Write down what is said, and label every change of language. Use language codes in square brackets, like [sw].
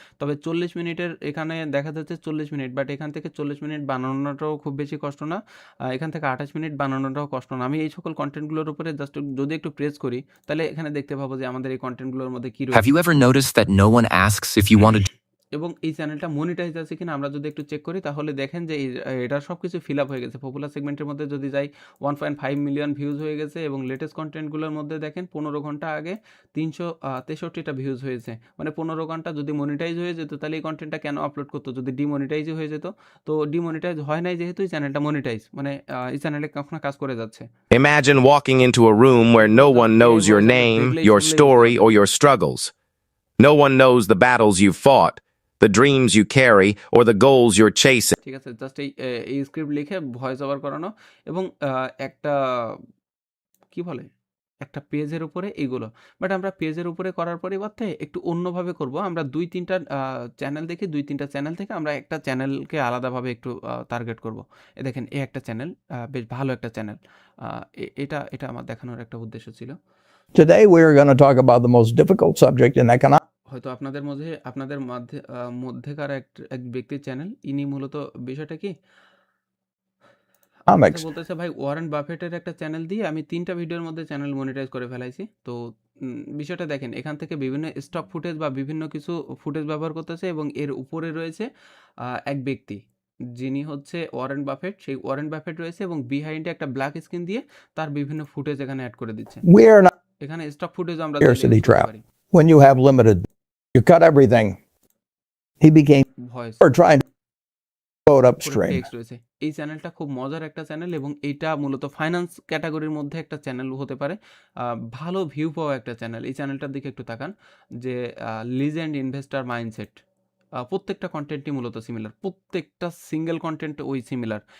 [bn] তবে 40 মিনিটের এখানে দেখা যাচ্ছে 40 মিনিট, বাট এখান থেকে 40 মিনিট বানানোটাও খুব বেশি কষ্ট না, এখান থেকে 28 মিনিট বানানোটাও কষ্ট না। আমি এই সকল কন্টেন্টগুলোর উপরে জাস্ট যদি একটু প্রেস করি, তাহলে এখানে দেখতে পাবো যে আমাদের এই কন্টেন্টগুলোর মধ্যে কি রয়েছে। [en] Have you ever noticed that no one asks if you want to [bn] এবং এই চ্যানেলটা মনিটাইজ আছে কিনা আমরা যদি একটু চেক করি, তাহলে দেখেন যে এটার সব কিছু ফিল আপ হয়ে গেছে। পপুলার সেগমেন্টের মধ্যে যদি যাই 1.5 মিলিয়ন ভিউজ হয়ে গেছে, এবং লেটেস্ট কন্টেন্টগুলোর মধ্যে দেখেন 15 ঘন্টা আগে 363টা ভিউজ হয়েছে। মানে 15 ঘন্টা যদি মনিটাইজ হয়ে যেত, তাহলে এই কন্টেন্টটা কেন আপলোড করতো যদি ডিমনিটাইজই হয়ে যেত? তো ডিমনিটাইজ হয় নাই যেহেতু এই চ্যানেলটা মনিটাইজ, মানে এই চ্যানেলে কখনো কাজ করে যাচ্ছে। [en] Imagine walking into a room where no one knows your name, your story, or your struggles. No one knows the battles you've fought, the dreams you carry, or the goals you're chasing. [bn] ঠিক আছে, just এই script লিখে voice over করানো, এবং একটা কি বলে একটা পেজের উপরে এইগুলো, বাট আমরা পেজের উপরে করার পরিবর্তে একটু অন্যভাবে করব। আমরা 2-3টা চ্যানেল দেখি, 2-3টা চ্যানেল থেকে আমরা একটা চ্যানেলকে আলাদাভাবে একটু টার্গেট করব। দেখেন এই একটা চ্যানেল, বেশ ভালো একটা চ্যানেল, এটা এটা আমার দেখানোর একটা উদ্দেশ্য ছিল। [en] Today we are going to talk about the most difficult subject in economics. [bn] হয়তো আপনাদের মধ্যেকার এক ব্যক্তির চ্যানেল, ইনি মূলত বিষয়টা কি বলতেছে, ভাই ওয়ারেন বাফেটের একটা চ্যানেল দিয়ে আমি 3টা ভিডিওর মধ্যে চ্যানেল মনিটাইজ করে ফেলাইছি। তো বিষয়টা দেখেন, এখান থেকে বিভিন্ন স্টক ফুটেজ বা বিভিন্ন কিছু ফুটেজ ব্যবহার করতেছে এবং এর উপরে রয়েছে এক ব্যক্তি যিনি হচ্ছে ওয়ারেন বাফেট। সেই ওয়ারেন বাফেট রয়েছে এবং বিহাইন্ডে একটা ব্ল্যাক স্ক্রিন দিয়ে তার বিভিন্ন ফুটেজ এখানে অ্যাড করে দিচ্ছে। [en] We are not [bn] এখানে স্টক ফুটেজ আমরা [en] scarcity trap. When you have limited, you cut everything. He became [bn] voice [en] or trying to quote upstream. [bn] Text রয়েছে। এই চ্যানেলটা খুব মজার একটা চ্যানেল এবং এটা মূলত ফাইন্যান্স ক্যাটাগরির মধ্যে একটা চ্যানেল হতে পারে, ভালো ভিউ পাওয়া একটা চ্যানেল। এই চ্যানেলটার দিকে একটু তাকান, যে লিজেন্ড ইনভেস্টার মাইন্ডসেট, প্রত্যেকটা কন্টেন্টই মূলত সিমিলার, প্রত্যেকটা সিঙ্গেল কন্টেন্ট ওই সিমিলার।